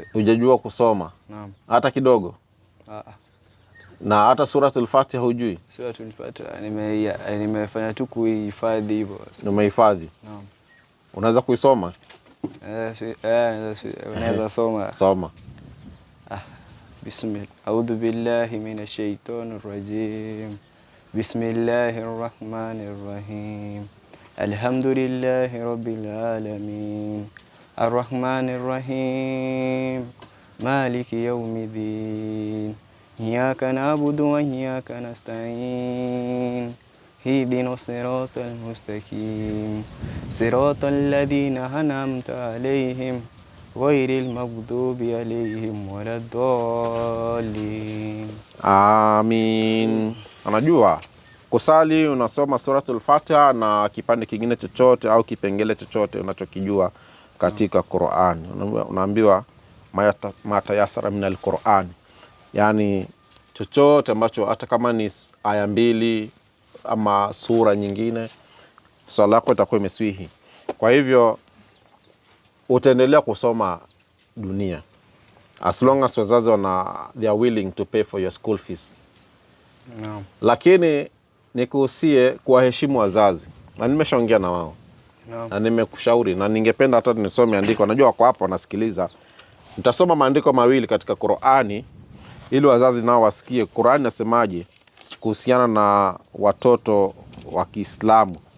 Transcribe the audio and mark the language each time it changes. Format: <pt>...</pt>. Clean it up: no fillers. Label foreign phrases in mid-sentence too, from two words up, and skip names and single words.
<sw>Hujajua kusoma? Naam. Hata kidogo? Na hata suratul Fatiha hujui? Suratul Fatiha nimefanya tu kuhifadhi hivyo. Umehifadhi? Naam. Unaweza kuisoma? Unaweza soma. Soma. Bismillah.</sw> <ar>أعوذ بالله من الشيطان الرجيم. بسم الله الرحمن الرحيم. الحمد لله رب العالمين. الرحمن الرحيم. مالك يوم الدين. إياك نعبد وإياك نستعين. اهدنا الصراط المستقيم صراط الذين أنعمت عليهم غير المغضوب عليهم ولا الضالين.</ar> <sw>Amin. Unajua kusali unasoma suratul Fatiha na kipande kingine chochote au kipengele chochote unachokijua katika Qur'an. Unaambiwa</sw> <ar>ما تيسر من القرآن,</ar> <sw>yani chochote ambacho hata kama ni aya 2 ama sura nyingine, swala lako itakuwa imeswihi. Kwa hivyo utaendelea kusoma dunia</sw> <en>as long as wazazi they are willing to pay for your school fees.</en> <sw>Naam. Lakini nikuhusie kuwaheshimu wazazi, na nimeshaongea na wao. Naam. Na nimekushauri, na ningependa hata nisome andiko, najua wako hapa wanasikiliza. Nitasoma maandiko mawili katika Qur'ani ili wazazi nao wasikie Qur'ani nasemaje kuhusiana na watoto wa Kiislamu.</sw>